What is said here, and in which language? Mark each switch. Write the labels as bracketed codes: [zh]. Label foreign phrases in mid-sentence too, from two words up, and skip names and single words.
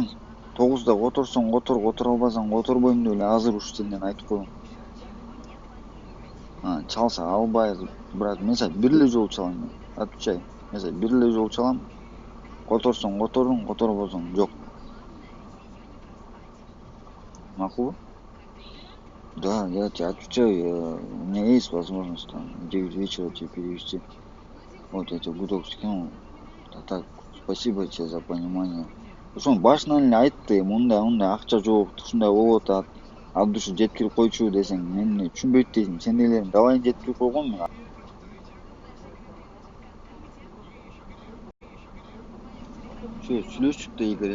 [ky] 9-да которсоң котор, котора албасаң которбойм деп эле азыр ушул жерден айтып коеюн. Чалса албайбыз, брат. Мен сага бир эле жолу чалам мен. [ru] Отвечай. [ky] Мен сага бир эле жолу чалам. Которсоң котордуң, которбосоң жок. Макулбу? Да, [ru] я тебе отвечаю. У меня есть возможность там в 9 вечера тебе перевести. Вот я тебе гудок скинул. Так, спасибо тебе за понимание. [ky] Ошону башынан эле айтты, мындай акча жок, ушундай болуп атат. Абды ушу жеткирип койчу десең, мен эмне түшүнбөйт дейсиң. Сендейлерин давай жеткирип койгом мен. Сүйлөштүк да Игорь.